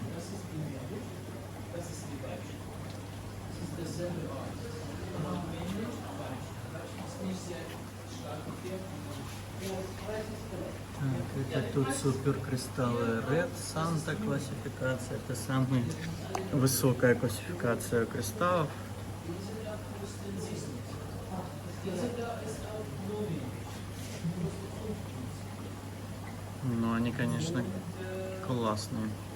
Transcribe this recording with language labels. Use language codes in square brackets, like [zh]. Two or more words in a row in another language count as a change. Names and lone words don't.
[de] Das ist die männlich, das ist die Weibchen. Das ist derselbe Ort. Aber männlich, Weibchen. Weibchen ist nicht sehr stark gefärbt. [ru] Так, это тут супер кристаллы Red Santa классификация. Это самая высокая классификация кристаллов. Но они, конечно, классные.